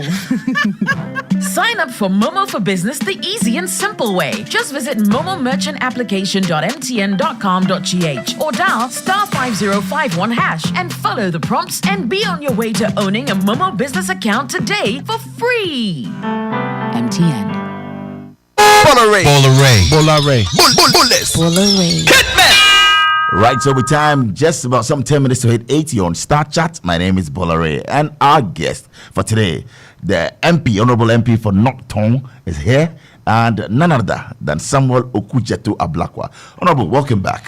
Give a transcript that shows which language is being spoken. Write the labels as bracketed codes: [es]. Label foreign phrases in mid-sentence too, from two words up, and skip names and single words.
[en] Sign up for Momo for Business the easy and simple way. Just visit momomerchantapplication.mtn.com.gh or dial *5051# and follow the prompts and be on your way to owning a Momo business account today for free. MTN. Bola Ray. Bola Ray. Bola Ray. Bullets. Bola Ray. Right, so we time just about some 10 minutes to hit 80 on Star Chat. My name is Bola Ray, and our guest for today, the MP, Honorable MP for North Tongu, is here, and none other than Samuel Okudzeto Ablakwa. Honorable, welcome back.